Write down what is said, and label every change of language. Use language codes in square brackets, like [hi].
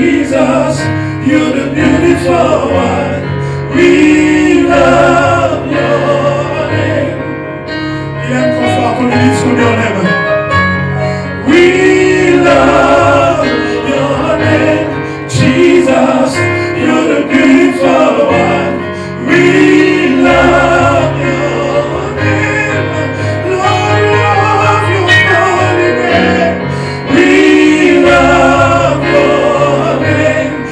[en] You're the beautiful one. We love your name. [fr] Il aime trop fort qu'on lui dise combien on aime. [en] We love your name. Jesus, you're the beautiful one. We love your name. Lord, love your holy name. We love your name.